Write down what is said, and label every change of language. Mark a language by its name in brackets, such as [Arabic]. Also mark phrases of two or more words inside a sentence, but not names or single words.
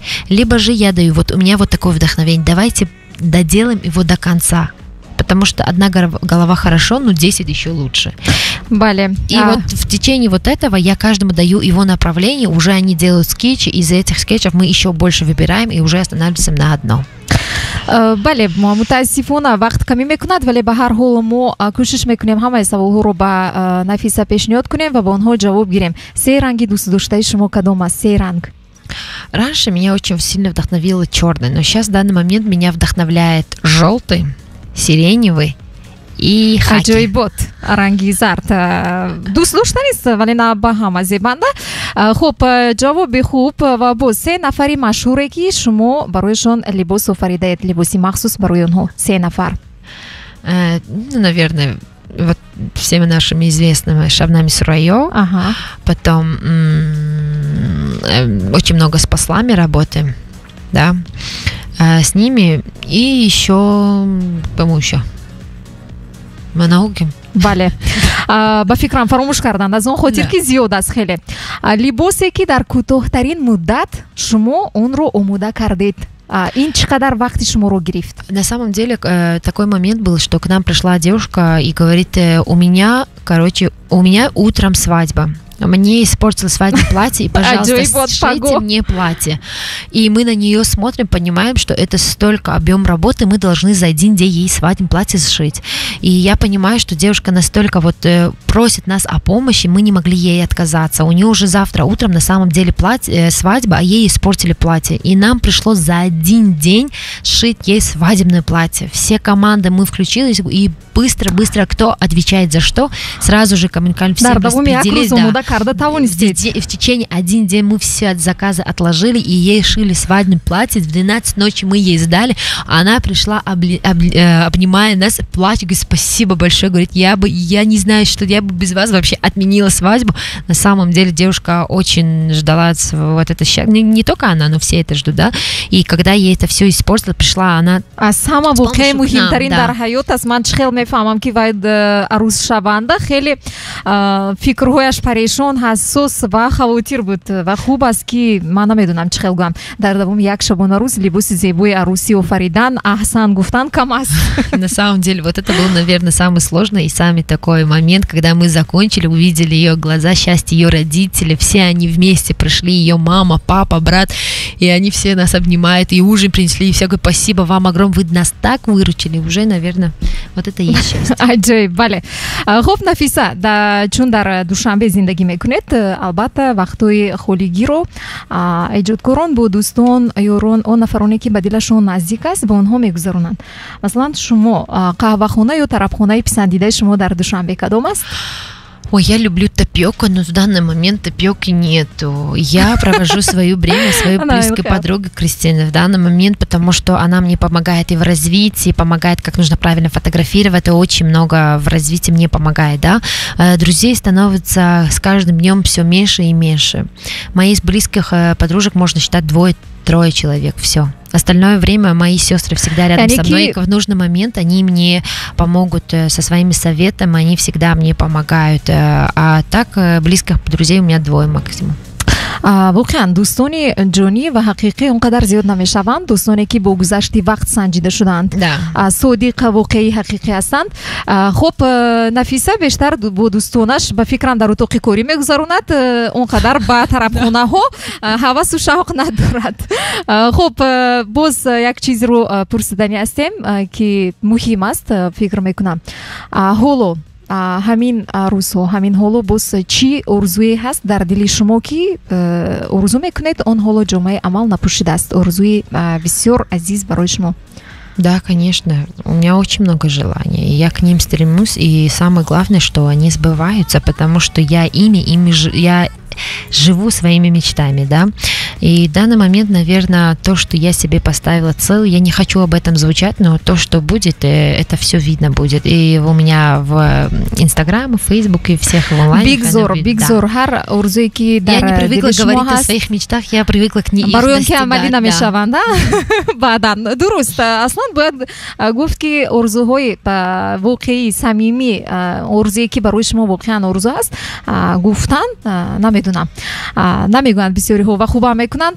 [Russian] Либо же я даю, вот у меня вот такое вдохновение, давайте доделаем его до конца. Потому что одна голова хорошо, но 10 еще лучше. [Tajik] Бале. [Russian] И вот в течение вот этого я каждому даю его направление, уже они делают скетчи, из этих скетчев мы еще больше выбираем и уже останавливаемся на одном. [Tajik] бале, мутаассифона вақт камӣ мекунад, вале ба ҳар ҳол мо кӯшиш мекунем ҳамаи саволҳоро ба Нафиса пешниҳод кунем ва ба онҳо ҷавоб гирем. Се ранги дӯстдоштаи шумо кадом аст? Се ранг. [Russian] Раньше меня очень сильно вдохновило черный, но сейчас в данный момент меня вдохновляет желтый, сиреневый и хаки. [Tajik] Аҷоибот, ранги зард. Дӯст доштанист, вале на ба ҳама зебанда. Хуб, ҷавоби хуб ва боз се нафари машҳуре ки шумо барояшон либос офаридаед, либоси махсус барои онҳо. Се нафар. [Russian] Наверное, вот всеми нашими известными Шабнами Сурайо. Потом очень много с послами работаем, да, с ними, и еще, по-моему, еще Манаугим. [Tajik] бале, ба фикрам фаромӯш кардан, аз он хотир ки зиёд аст хеле. Либосе ки дар кӯтоҳтарин муддат шумо онро омода кардед, ин чӣ қадар вақти шуморо гирифт? [Russian] На самом деле такой момент был, что к нам пришла девушка и говорит: у меня утром свадьба. Мне испортилось свадебное платье, и, пожалуйста, сшейте мне платье. И мы на нее смотрим, понимаем, что это столько объем работы, мы должны за один день ей свадебное платье сшить. И я понимаю, что девушка настолько вот просит нас о помощи, мы не могли ей отказаться. У нее уже завтра утром на самом деле свадьба, а ей испортили платье. И нам пришлось за один день сшить ей свадебное платье. Все команды мы включились, и быстро, кто отвечает за что, сразу же коммуникально все распределились. [Tajik] карда тавонистед. [Russian] В течение один день мы все от заказа отложили, и ей шили свадебное платье. В 12 ночи мы ей сдали. Она пришла, обнимая нас, плачет, говорит, спасибо большое. Говорит, я не знаю, что я бы без вас вообще отменила свадьбу. На самом деле девушка очень ждала вот это счастье. Не только она, но все это ждут, да. И когда ей это все испортила, пришла она... [Tajik] Сама воқеъ муҳимтарин дар ҳаёт аст. Ман хел мефаҳмам ки вай арӯзшаванда хеле фикрҳояш парешон, ҳассос ва хавотир буд ва хуб аст ки ман намедонам чӣ хел гӯям дар давоми як шабона рӯз либоси зебои арӯсӣ офаридан, аҳсан гуфтан кам аст. [Russian] На самом деле вот это был, наверное, самый сложный и самый такой момент, когда мы закончили, увидели ее глаза, счастье ее родителей, все они вместе пришли, ее мама, папа, брат, и они все нас обнимают, и ужин принесли, и все говорят, спасибо вам огромное, вы нас так выручили, уже, наверное, вот это и есть счастье. [Tajik] Аҷоиб, бале. Хуб, Нафиса, чун дар Душанбе зиндагӣ мекунед, албатта вақтҳои холигиро эҷодкорон бо дӯстон, ёрон, он нафароне ки ба дилашон наздик аст, ба онҳо мегузаронанд. Масалан, шумо қаҳвахона ё тарабхонаи писандидаи шумо дар Душанбе кадом аст? [Russian] Ой, я люблю тапиоку, но в данный момент тапиоки нету. Я провожу свое время своей близкой подругой Кристиной в данный момент, потому что она мне помогает и в развитии, помогает, как нужно правильно фотографировать, и очень много в развитии мне помогает, да. Друзей становится с каждым днем все меньше и меньше. Моих близких подружек можно считать 2-3 человек, все. Остальное время мои сестры всегда рядом со мной, и в нужный момент они мне помогут со своими советами, они всегда мне помогают. А так близких друзей у меня 2 максимум. [Tajik] воқеан дӯстони ҷонӣ ва ҳақиқӣ он қадар зиёд намешаванд. Дӯстоне ки бо гузашти вақт санҷида шуданд, содиқ, воқеӣ, ҳақиқӣ ҳастанд. хуб, Нафиса бештар бо дӯстонаш ба фикрам дар утоқи корӣ мегузаронад, он қадар ба тарабхонаҳо ҳавасу шавқ надорад. хуб, боз як чизро пурсидани ҳастем ки муҳим аст, фикр мекунам. ҳоло ҳамин рӯзҳо, ҳамин ҳоло боз чӣ орзуе ҳаст дар дили шумо ки орзу мекунед он ҳоло ҷомаи амал напӯшидааст? Орзуи бисёр азиз барои шумо? [Russian] Да, конечно, у меня очень много желаний, и я к ним стремлюсь, и самое главное, что они сбываются, потому что я живу своими мечтами, да, и в данный момент, наверное, то, что я себе поставила цель, я не хочу об этом звучать, но то, что будет, это все видно будет, и у меня в Инстаграме, в Фейсбуке, всех в онлайн. [Tajik] Бигзор, ҳар орзуе ки дар [Russian] я не привыкла говорить о своих мечтах, я привыкла к ним [Tajik] барои он ки амалӣ намешаванд, баъдан дуруст. Аслан бояд гуфт ки орзуҳои воқеӣ, самимӣ, орзуе ки барои шумо воқеан орзу аст, гуфтан намедонам, намегӯянд бисёриҳо ва хубам мекунанд.